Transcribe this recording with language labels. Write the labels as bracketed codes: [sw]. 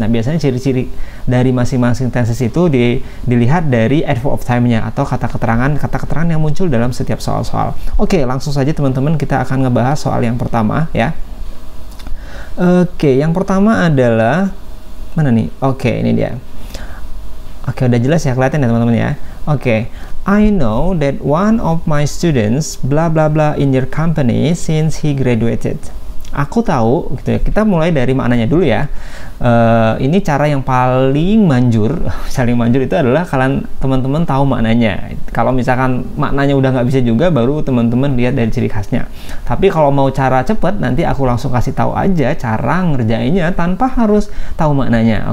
[id] Nah, biasanya ciri-ciri dari masing-masing tenses itu dilihat dari adverb of time-nya atau kata keterangan yang muncul dalam setiap soal-soal. Oke, langsung saja teman-teman, kita akan ngebahas soal yang pertama ya. Oke, yang pertama adalah mana nih? Oke, ini dia. Oke, udah jelas ya, kelihatan ya teman-teman ya. [en] Oke, I know that one of my students bla bla bla in your company since he graduated. [id] Aku tahu gitu ya. Kita mulai dari maknanya dulu ya. Ini cara yang paling manjur itu adalah kalian teman-teman tahu maknanya. Kalau misalkan maknanya udah nggak bisa juga, baru teman-teman lihat dari ciri khasnya. Tapi kalau mau cara cepet, nanti aku langsung kasih tahu aja cara ngerjainnya tanpa harus tahu maknanya.